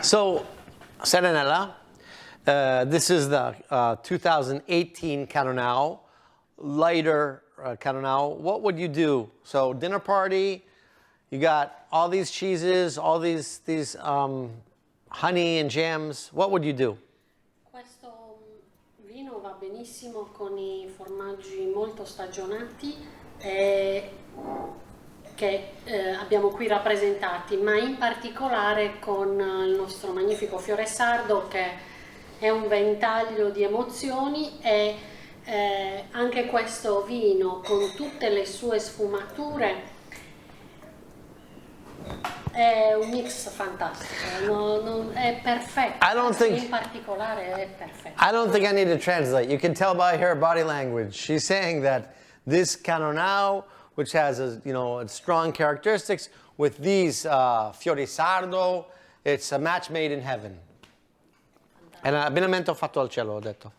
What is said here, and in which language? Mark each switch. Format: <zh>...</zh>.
<en>So, Sardinella, this is the 2018 Cannonau, lighter Cannonau. What would you do? So, dinner party. You got all these cheeses, all these honey and jams. What would you do?</en> <it>Questo vino va benissimo con i formaggi molto stagionati che abbiamo qui rappresentati, ma in particolare con il nostro magnifico Fiore Sardo, che è un ventaglio di emozioni, e anche questo vino con tutte le sue sfumature è un mix fantastico, è perfetto. In particolare è perfetto.</it> <en>I don't think I need to translate. You can tell by her body language. She's saying that this Cannonau, which has strong characteristics, with these Fiori Sardo, it's a match made in heaven.</en> <it>È un abbinamento fatto al cielo, ho detto.</it>